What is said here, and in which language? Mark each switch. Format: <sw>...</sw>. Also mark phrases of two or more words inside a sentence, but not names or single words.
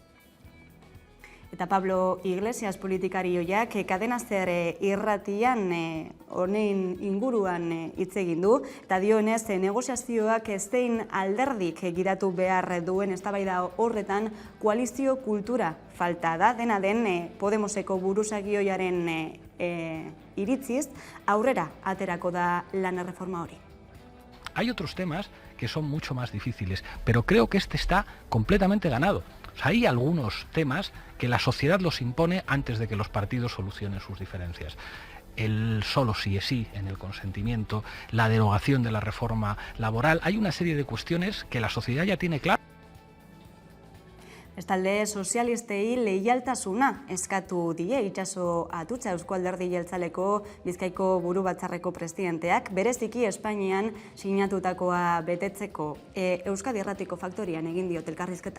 <eu>Eta Pablo Iglesias politikari oiak Cadena Ser irratian honen inguruan hitz egin du eta dioenez negoziazioak zein alderdik gidatu behar duen eztabaida horretan koalizio kultura falta da, dena den Podemoseko buruzagioiaren iritziz aurrera aterako da lan erreforma hori.</eu> <es>Hay otros temas que son mucho más difíciles, pero creo que este está completamente ganado. O sea, hay algunos temas que la sociedad los impone antes de que los partidos solucionen sus diferencias. El solo sí es sí en el consentimiento, la derogación de la reforma laboral, hay una serie de cuestiones que la sociedad ya tiene claras.</es> <eu>Bestalde, sozialistei leialtasuna eskatu die itxaso atutxa Eusko Alderdi Jeltzaleko Bizkaiko burubatzarreko presidenteak, bereziki Espainian sinatutakoa betetzeko Euskadi Irratiko Faktorian egin diot elkarrizketa.</eu>